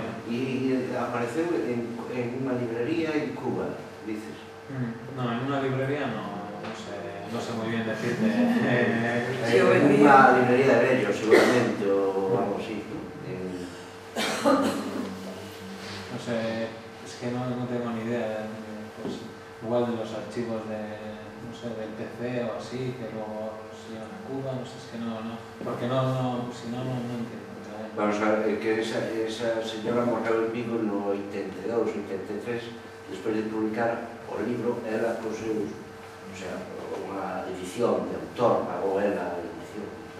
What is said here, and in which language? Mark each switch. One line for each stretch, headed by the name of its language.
Galician: y apareceu en unha librería en Cuba, dices?
Spanish: No, en una librería no sé muy bien decirte.
Galician: En unha librería de Bello, seguramente, o algo así, ¿no?
Spanish: No sé, es que no tengo ni idea. Pues, igual de los archivos del PC o así, que luego se llevan a Cuba, no sé, es que no, porque si no entiendo.
Galician: Vamos a ver, que esa señora morreu en Vigo no 82, 83, despois de publicar o libro, ela poseu, o sea, unha edición de autor, pagou ela a edición.